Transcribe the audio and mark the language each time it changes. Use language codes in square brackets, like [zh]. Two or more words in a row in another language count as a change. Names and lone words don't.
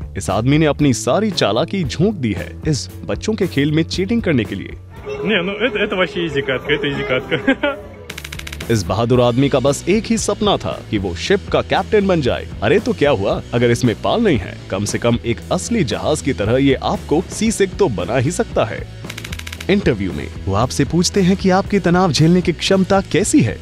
[hi] इस आदमी ने अपनी सारी चालाकी झोंक दी है इस बच्चों के खेल में चीटिंग करने के लिए। [ru] Не, ну это вообще изи катка, это изи катка. [hi] इस बहादुर आदमी का बस एक ही सपना था कि वो शिप का कैप्टन बन जाए। अरे तो क्या हुआ अगर इसमें पाल नहीं है? कम से कम एक असली जहाज की तरह ये आपको [en] sea sick [hi] तो बना ही सकता है। इंटरव्यू में वो आपसे पूछते हैं कि आपकी तनाव झेलने की क्षमता कैसी है।